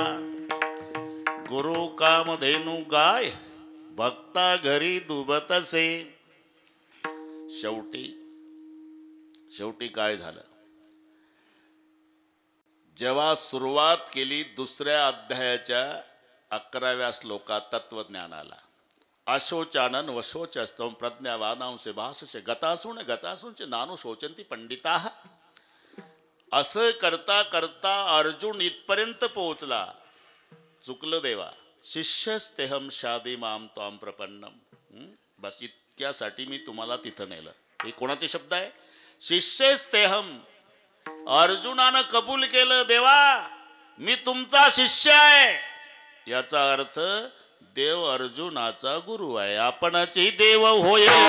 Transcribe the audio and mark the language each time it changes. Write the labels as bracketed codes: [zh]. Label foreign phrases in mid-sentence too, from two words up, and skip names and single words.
[mr] गुरु कामधेनु गाय, भक्ता घरी दुबतसे. शेवटी काय झालं? जेव्हा सुरुवात केली दुसऱ्या अध्यायाच्या 11व्या श्लोकात तत्वज्ञानाला, [sa] अशोचानन वशोचस्तम प्रज्ञावानांसे भाषसे गतासूनचे नानु शोचंती पंडिता. [mr] असं करता करता अर्जुन इथपर्यंत पोहोचला. चुकलं देवा, [sa] शिष्यस्तेहम शादी माम त्वाम प्रपन्नम. [mr] बस इतक्यासाठी मी तुम्हाला तिथं नेलं. हे कोणाचे शब्द आहे? शिष्यस्तेहम. अर्जुनानं कबूल केलं, देवा मी तुमचा शिष्य आहे. याचा अर्थ देव अर्जुनाचा गुरु आहे. आपणची देव होय